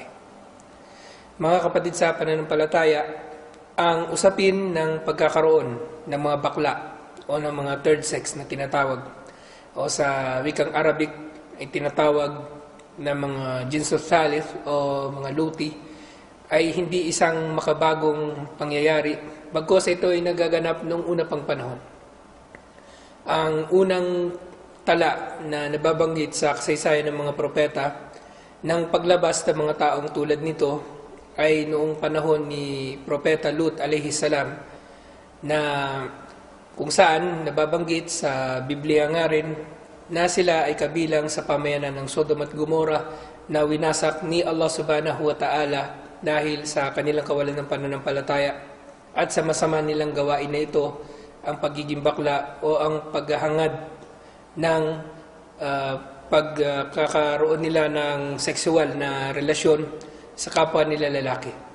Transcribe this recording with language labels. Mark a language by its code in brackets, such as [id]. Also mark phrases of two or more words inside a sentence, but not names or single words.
[tl] Mga kapatid sa pananampalataya, ang usapin ng pagkakaroon ng mga bakla o ng mga [en] third sex [tl] na tinatawag o sa wikang Arabic ay tinatawag na mga [ar] جنس ثالث [tl] o mga luti ay hindi isang makabagong pangyayari, bagkus ito ay nagaganap noong una pang panahon. Ang unang tala na nababanggit sa kasaysayan ng mga propeta ng paglabas ng mga taong tulad nito ay noong panahon ni Propeta Lut [ar] عليه السلام, [tl] na kung saan nababanggit sa Biblia nga rin na sila ay kabilang sa pamayanan ng Sodom at Gomora na winasak ni [ar] الله سبحانه وتعالى [tl] dahil sa kanilang kawalan ng pananampalataya at sa masama nilang gawain na ito, ang pagiging bakla o ang paghahangad ng pagkakaroon nila ng sexual na relasyon sa kapwa nila lalaki.